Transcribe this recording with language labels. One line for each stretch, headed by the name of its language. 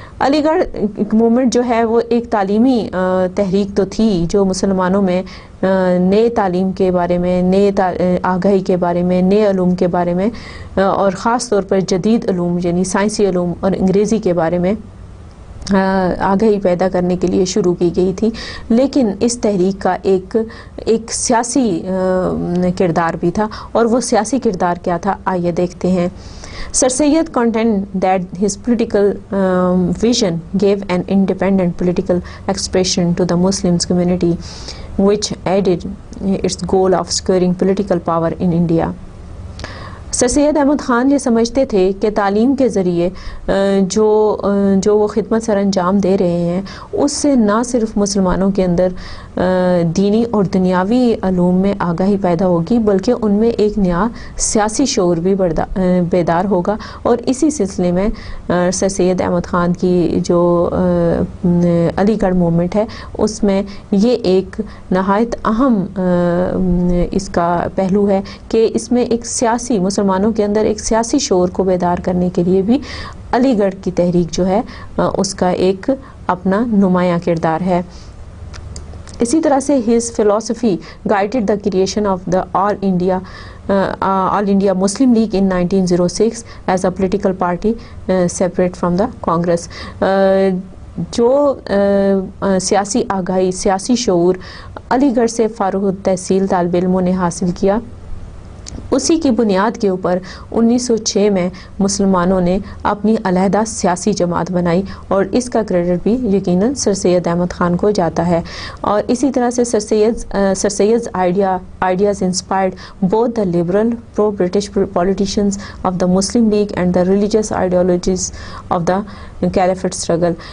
Urdu: علی گڑھ موومنٹ جو ہے وہ ایک تعلیمی تحریک تو تھی جو مسلمانوں میں نئے تعلیم کے بارے میں، نئے آگاہی کے بارے میں، نئے علوم کے بارے میں، اور خاص طور پر جدید علوم یعنی سائنسی علوم اور انگریزی کے بارے میں آگاہی پیدا کرنے کے لیے شروع کی گئی تھی. لیکن اس تحریک کا ایک سیاسی کردار بھی تھا، اور وہ سیاسی کردار کیا تھا آئیے دیکھتے ہیں.
English: Sir Syed contended that his political vision gave an independent political expression to the Muslim community, which aided its goal of securing political power in India.
Urdu: سر سید احمد خان یہ سمجھتے تھے کہ تعلیم کے ذریعے جو وہ خدمت سر انجام دے رہے ہیں اس سے نہ صرف مسلمانوں کے اندر دینی اور دنیاوی علوم میں آگاہی پیدا ہوگی، بلکہ ان میں ایک نیا سیاسی شعور بھی بیدار ہوگا. اور اسی سلسلے میں سر سید احمد خان کی جو علی گڑھ موومنٹ ہے اس میں یہ ایک نہایت اہم اس کا پہلو ہے کہ اس میں ایک سیاسی مسلمانوں کے اندر ایک سیاسی شعور کو بیدار کرنے کے لیے بھی علی گڑھ کی تحریک جو ہے اس کا ایک اپنا نمایاں کردار ہے. اسی طرح سے
English: his philosophy guided the creation of the All India Muslim League in 1906 as a political party separate from the Congress.
Urdu: جو سیاسی آگاہی، سیاسی شعور علی گڑھ سے فارغ التحصیل طالب علموں نے حاصل کیا، اسی کی بنیاد کے اوپر 1906 میں مسلمانوں نے اپنی علیحدہ سیاسی جماعت بنائی، اور اس کا کریڈٹ بھی یقیناً سر سید احمد خان کو جاتا ہے. اور اسی طرح سے
English: Sir Syed's ideas inspired both the liberal pro-British politicians of the Muslim League and the religious ideologies of the Caliphate struggle.